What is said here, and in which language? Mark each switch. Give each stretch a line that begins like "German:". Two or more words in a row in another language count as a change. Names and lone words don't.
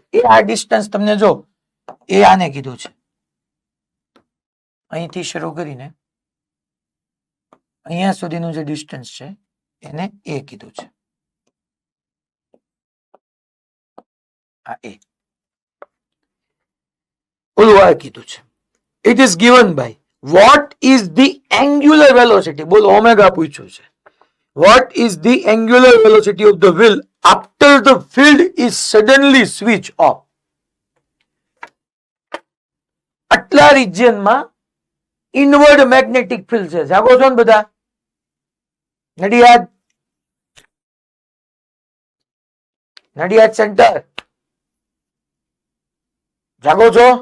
Gujarati: એ આ ડિસ્ટન્સ તમને જો એ આને કીધું છે, અહીંથી શરૂ કરીને અહીંયા સુધીનું જે ડિસ્ટન્સ છે એને a કીધું છે. આ a, ઓલું r કીધું છે.
English: It is given by what is the angular velocity,
Gujarati: બોલો ઓમેગા પૂછ્યું છે.
English: What is the angular velocity of the wheel after the field is suddenly switched off?
Gujarati: આટલા રિજિયનમાં
English: inward magnetic field
Gujarati: છે. જાગો છો ને બધા? નડિયાદ સેન્ટર જાગો છો?